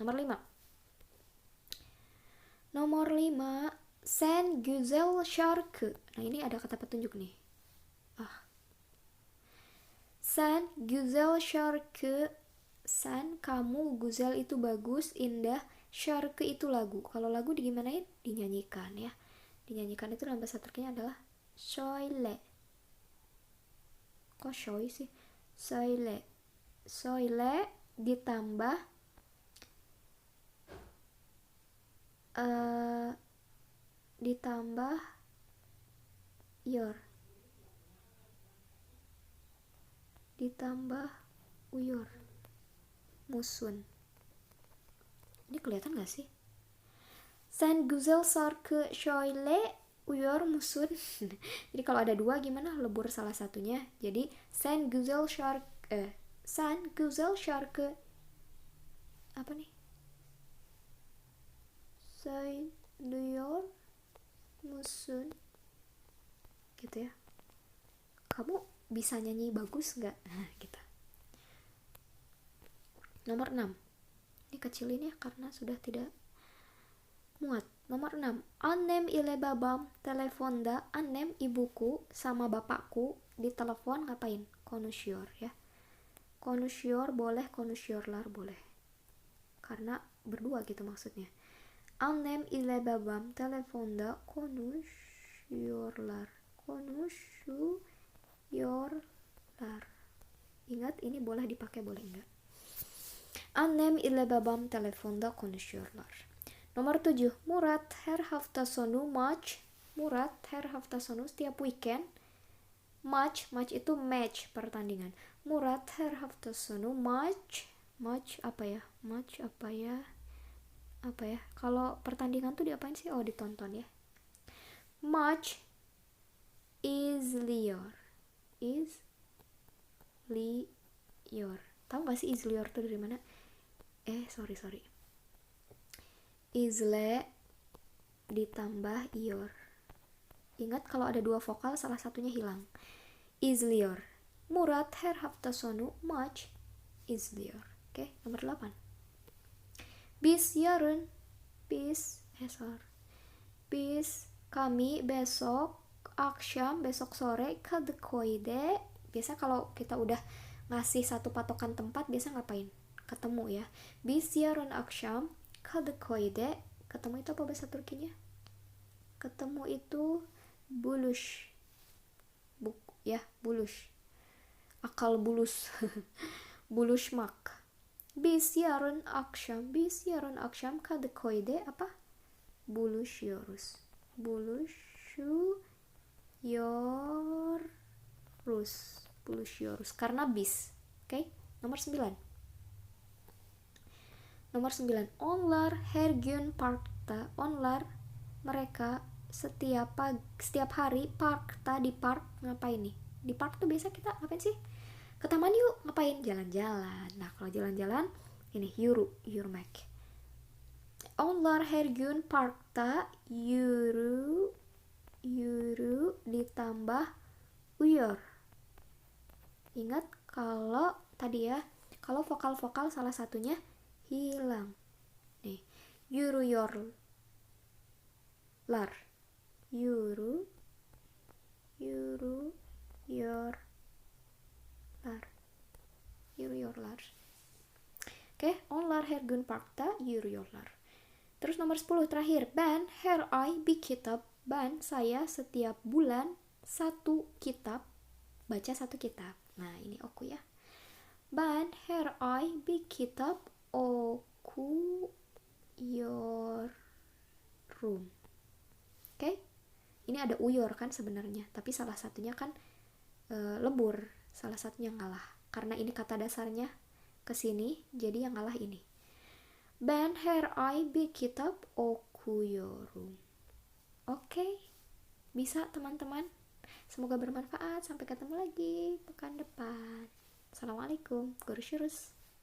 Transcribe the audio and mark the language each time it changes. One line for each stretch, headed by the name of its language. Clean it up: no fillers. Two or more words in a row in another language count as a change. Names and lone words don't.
Turkish: Nomor 5 sen güzel şarkı,
Indonesian: nah ini ada kata petunjuk nih.
Turkish: Sen güzel şarkı,
Indonesian: san kamu, guzel itu bagus, indah, şarkı itu lagu. Kalau lagu digimanain? Dinyanyikan ya. Dinyanyikan itu dalam bahasa Turkinya adalah söyle. Kok shoy sih?
Turkish: Söyle.
Indonesian: Söyle ditambah yor. Ditambah uyor. Musun. Ini kelihatan gak sih?
Turkish: Sen güzel şarkı şöyle uyur musun.
Indonesian: Jadi kalau ada dua gimana lebur salah satunya, jadi
Turkish: sen güzel şarkı
Indonesian: apa nih,
Turkish: söylüyor musun,
Indonesian: gitu ya, kamu bisa nyanyi bagus nggak, nah gitu. Nomor 6, ini kecilin ya karena sudah tidak muat. Nomor 6,
Turkish: annem ile babam telefonda,
Indonesian: annem ibuku sama bapakku di telepon ngapain, konuşuyor ya, konuşuyor boleh, konuşuyorlar boleh, karena berdua gitu maksudnya.
Turkish: Annem ile babam telefonda konuşuyorlar, konuşuyorlar.
Indonesian: Ingat ini boleh dipakai boleh enggak.
Turkish: Annem ile babam telefonda konuşuyorlar. Nomor 7, Murat her hafta sonu maç. Murat her hafta sonu setiap weekend.
Indonesian: Match itu match, pertandingan.
Turkish: Murat her hafta sonu match
Indonesian: apa ya? Match apa ya? Kalau pertandingan tuh diapain sih? Oh, ditonton ya. Match izliyor. Tahu gak sih izliyor tuh dari mana? Sorry. Izle ditambah ior. Ingat kalau ada dua vokal salah satunya hilang.
Turkish: Izliyor. Murat her hafta sonu maç izliyor.
Indonesian: Oke, nomor 8. Kami besok sore Kadıköy'de. Biasa kalau kita udah ngasih satu patokan tempat biasa ngapain? Ketemu ya.
Turkish: Biz yarın akşam Kadıköy'de.
Indonesian: Ketemu itu apa bahasa Turkinya? Ketemu itu buluş. Buluş. Akal bulus.
Turkish: Buluşmak. Biz yarın akşam Kadıköy'de apa?
Indonesian: Buluşuyoruz. Karena bis. Oke? Nomor 9.
Turkish: Onlar her gün parkta.
Indonesian: Onlar mereka setiap hari parkta, di park ngapain nih? Di park tuh biasa kita ngapain sih? Ke taman yuk, ngapain? Jalan-jalan. Nah, kalau jalan-jalan ini yürümek.
Turkish: Onlar her gün parkta yürü ditambah uyur.
Indonesian: Ingat kalau tadi ya, kalau vokal-vokal salah satunya hilang. Nih,
Turkish: yürüyorlar. Yürüyorlar. Oke, onlar her gün parkta yürüyorlar.
Indonesian: Terus nomor 10 terakhir,
Turkish: ben her ay bir kitap.
Indonesian: Ben saya setiap bulan baca satu kitab. Nah, ini oku ya.
Turkish: Ben her ay bir kitap okuyorum.
Indonesian: Oke? Ini ada uyor kan sebenarnya, tapi salah satunya kan lebur, salah satunya ngalah. Karena ini kata dasarnya ke sini, jadi yang ngalah ini. Ben her ay bir kitap okuyorum. Oke, bisa teman-teman. Semoga bermanfaat. Sampai ketemu lagi pekan depan. Assalamualaikum.
Turkish: Görüşürüz.